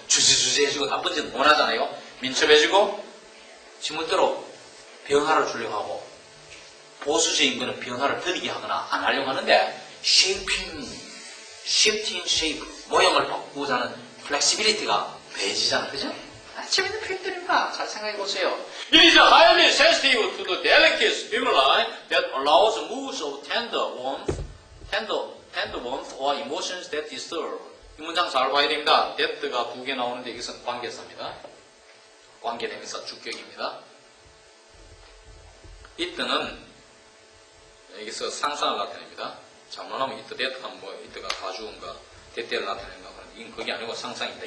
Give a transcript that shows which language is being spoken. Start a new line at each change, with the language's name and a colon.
Korean: 주저주저해지고 나쁜 짓 못 하잖아요. 민첩해지고 지문대로 변화를 주려고 하고, 보수적인 거는 변화를 더디게 하거나 안 하려고 하는데 shifting shape, 모양을 바꾸고자 하는 flexibility가 배지잖아요. 그죠? 재밌는 표현들입니다. 잘 생각해 보세요.
English: It is highly sensitive to the delicate stimuli that allows moves of tender warmth, tend warmth or emotions that disturb.
Korean: 이 문장 잘 봐야 됩니다. that가 두 개 나오는데 이것은 관계사입니다. 관계대명사 주격입니다. it는 여기서 상상을 나타냅니다. 잘못하면 it, that 하면 뭐 it가 가주어인가 that를 나타내는가 이건 그게 아니고 상상입니다.